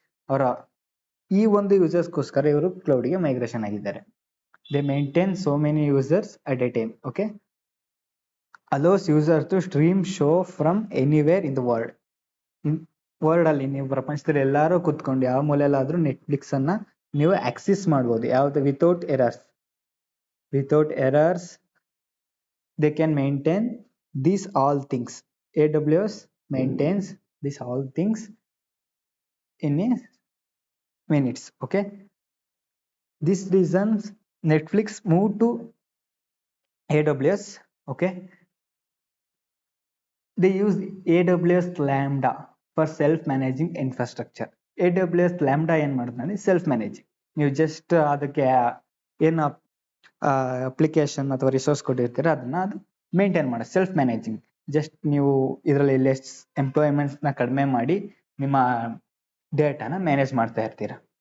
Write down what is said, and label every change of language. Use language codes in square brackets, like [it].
[kn] ಅವರ ಈ ಒಂದು ಯೂಸರ್ಸ್ಗೋಸ್ಕರ ಇವರು ಕ್ಲೌಡ್ಗೆ ಮೈಗ್ರೇಷನ್ ಆಗಿದ್ದಾರೆ. [en] They maintain so many users at a time. Okay, allows user to stream show from anywhere in the world ಅಲ್ಲಿ. [kn] ನೀವು ಪ್ರಪಂಚದಲ್ಲಿ ಎಲ್ಲಾರು ಕುತ್ಕೊಂಡು ಯಾವ ಮೂಲೆಯಲ್ಲಾದ್ರೂ ನೆಟ್ಫ್ಲಿಕ್ಸ್ ಅನ್ನ ನೀವು ಆಕ್ಸೆಸ್ ಮಾಡ್ಬೋದು. ಯಾವ್ದು? [en] Without errors they can maintain these all things. AWS maintains these all things in a minutes. Okay, this reasons Netflix moved to AWS. Okay, they use AWS Lambda for self-managing infrastructure. [kn] AWS Lambda ಏನ್ ಮಾಡುತ್ತೆ self managing. ನೀವು just ಅದಕ್ಕೆ ಏನು application ಅಥವಾ resource ಕೊಟ್ಟಿರ್ತೀರ ಅದನ್ನ ಅದು maintain ಮಾಡಿ self managing. Just ನೀವು ಇದರಲ್ಲಿ ಲೆಸ್ ಎಂಪ್ಲಾಯ್ಮೆಂಟ್ಸ್ ನ ಕಡಿಮೆ ಮಾಡಿ ನಿಮ್ಮ ಡೇಟಾನ ಮ್ಯಾನೇಜ್ ಮಾಡ್ತಾ ಇರ್ತೀರಾ.